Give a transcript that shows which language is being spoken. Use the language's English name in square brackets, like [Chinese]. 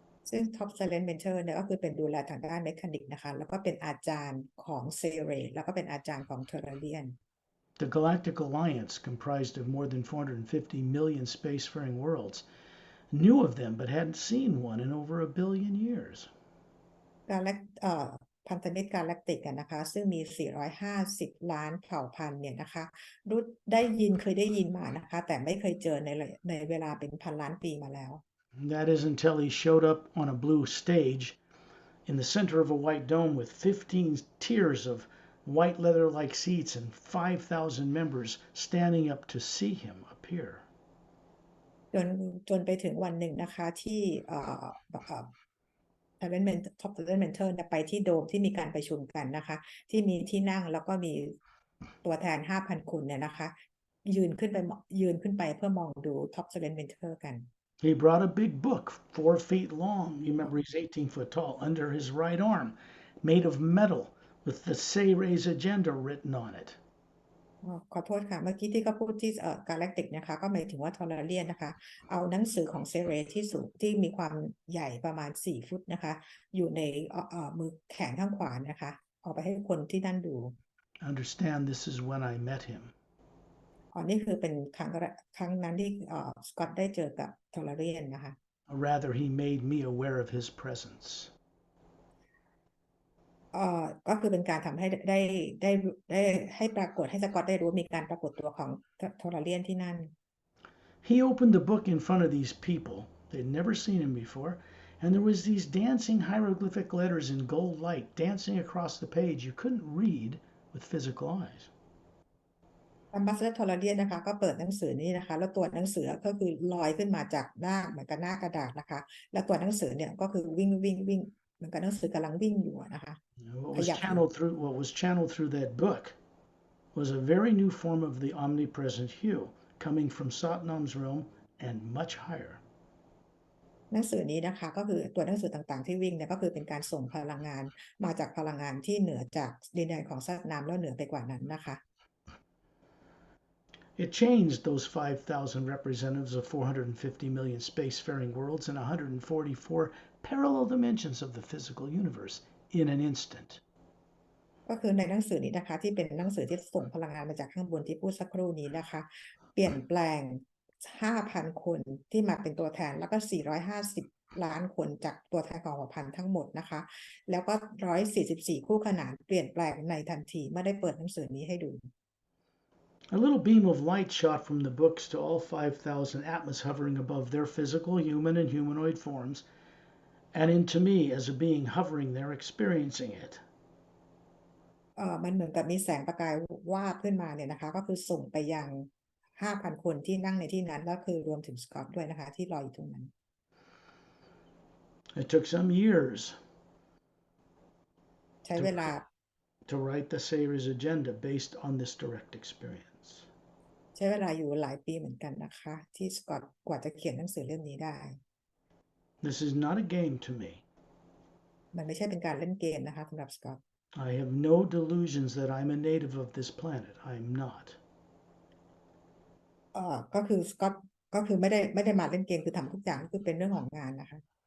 [Thai] ซึ่ง Top Silent Mentor เนี่ยก็คือเป็นดูแลทางด้านเมคานิกนะคะแล้วก็เป็นอาจารย์ของเซเรแล้วก็เป็นอาจารย์ของเทอร์เรียน [English] The Galactic Alliance, comprised of more than 450 million spacefaring worlds, knew of them but hadn't seen one in over a billion years. [Thai] กาแล็กพันธมิตรกาแล็กติกนะคะซึ่งมี450ล้านเผ่าพันธุ์เนี่ยนะคะรู้เคยได้ยินมานะคะแต่ไม่เคยเจอในเวลาเป็นพันล้านปีมาแล้ว [English] That is until he showed up on a blue stage in the center of a white dome with 15 tiers of white leather-like seats and 5,000 members standing up to see him appear. [Thai] จนไปถึงวันหนึ่งนะคะที่ท็อป talent mentor ไปที่โดมที่มีการประชุมกันนะคะที่มีที่นั่งแล้วก็มีตัวแทน 5,000 คนเนี่ยนะคะยืนขึ้นไปเพื่อมองดู top talent mentor กัน [English] He brought a big book, 4 feet long. You remember he's 18 foot tall, under his right arm, made of metal with the Say Ray's agenda written on it. [Thai] ขอโทษค่ะเมื่อกี้ที่ก็พูดที่กาแล็กติกนะคะก็หมายถึงว่าทอร์เรียนนะคะเอาหนังสือของเซเรที่สูงที่มีความใหญ่ประมาณ4 ฟุตนะคะอยู่ในมือแขนข้างขวานะคะเอาไปให้คนที่นั่นดู [English] Understand, this is when I met him. [Thai] นี่คือเป็นครั้งนั้นที่สกอตได้เจอกับทอร์เรียนนะคะ [English] Or rather, he made me aware of his presence. [Thai] ก็คือเป็นการทำให้ได้ให้ปรากฏให้สกอตได้รู้มีการปรากฏตัวของทอร์เรียนที่นั่น [English] He opened the book in front of these people. They'd never seen him before. And there was these dancing hieroglyphic letters in gold light dancing across the page you couldn't read with physical eyes. [Thai] อัมบาสเดอร์ทอร์เรียนนะคะก็เปิดหนังสือนี้นะคะแล้วตัวหนังสือก็คือลอยขึ้นมาจากหน้าเหมือนกับหน้ากระดาษนะคะแล้วตัวหนังสือเนี่ยก็คือวิ่งเหมือนกับหนังสือกำลังวิ่งอยู่นะคะ [English] What was channeled through that book was a very new form of the omnipresent hue coming from Satnam's realm and much higher. [Thai] หนังสือนี้นะคะก็คือตัวหนังสือต่างๆที่วิ่งเนี่ยก็คือเป็นการส่งพลังงานมาจากพลังงานที่เหนือจากดินแดนของซัตนามแล้วเหนือไปกว่านั้นนะคะ [English] It changed those 5,000 representatives of 450 million spacefaring worlds and 144 parallel dimensions of the physical universe in an instant. [Thai] ก็คือในหนังสือนี้นะคะที่เป็นหนังสือที่ส่งพลังงานมาจากข้างบนที่พูดสักครู่นี้นะคะเปลี่ยนแปลง 5,000 คนที่มาเป็นตัวแทนแล้วก็450ล้านคนจากตัวแทนของเผ่าพันธุ์ทั้งหมดนะคะแล้วก็144คู่ขนานเปลี่ยนแปลงในทันทีเมื่อได้เปิดหนังสือนี้ให้ดู [English] A little beam of light shot from the books to all 5,000 atmas hovering above their physical, human, and humanoid forms, and into me as a being hovering there experiencing it. [Thai] มันเหมือนกับมีแสงประกายวาบขึ้นมาเนี่ยนะคะก็คือส่งไปยัง 5,000 คนที่นั่งในที่นั้นแล้วคือรวมถึงสกอตด้วยนะคะที่รออยู่ตรงนั้น [English] It took some years [Thai] ใช้เวลา [English] to write the Sayer's agenda based on this direct experience. [Thai] ใช้เวลาอยู่หลายปีเหมือนกันนะคะที่สกอตกว่าจะเขียนหนังสือเล่มนี้ได้ [English] This is not a game to me. [Thai] มันไม่ใช่เป็นการเล่นเกมนะคะสำหรับสกอต [English] I have no delusions that I'm a native of this planet. I'm not. [Thai] ก็คือสกอตก็คือไม่ได้มาเล่นเกมคือทำทุกอย่างคือเป็นเรื่องของงานนะคะ